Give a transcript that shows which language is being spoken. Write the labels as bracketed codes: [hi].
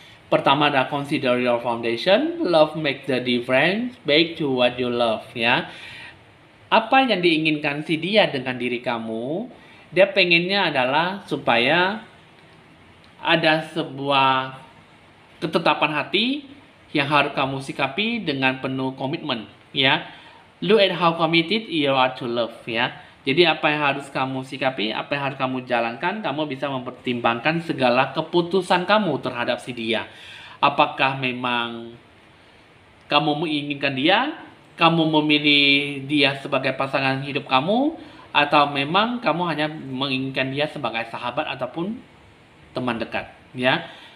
[id] Pertama ada [en] consider your foundation, love make the difference, back to what you love, ya. [id] Apa yang diinginkan si dia dengan diri kamu, dia pengennya adalah supaya ada sebuah ketetapan hati yang harus kamu sikapi dengan penuh komitmen, ya. [en] Look at how committed you are to love, ya. [id] Jadi apa yang harus kamu sikapi, apa yang harus kamu jalankan, kamu bisa mempertimbangkan segala keputusan kamu terhadap si dia. Apakah memang kamu menginginkan dia, kamu memilih dia sebagai pasangan hidup kamu, atau memang kamu hanya menginginkan dia sebagai sahabat ataupun teman dekat, ya.